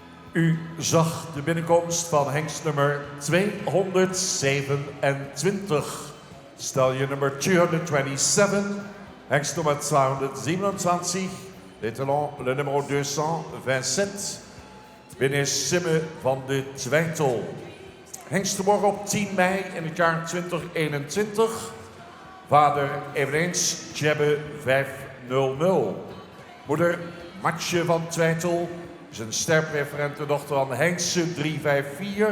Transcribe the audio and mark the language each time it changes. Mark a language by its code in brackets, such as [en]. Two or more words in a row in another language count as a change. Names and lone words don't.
[nl] U zag de binnenkomst van hengst nummer 227. Stallion nummer 227. Hengst nummer 227. [fr] L'étalon, le numéro 227. [nl] Binnen Simme van de Twijtel. Hengst geboren op 10 mei in het jaar 2021. Vader eveneens Tjebbe 500. Moeder Matje van Twijtel is een sterpreferente dochter van Hengse 354.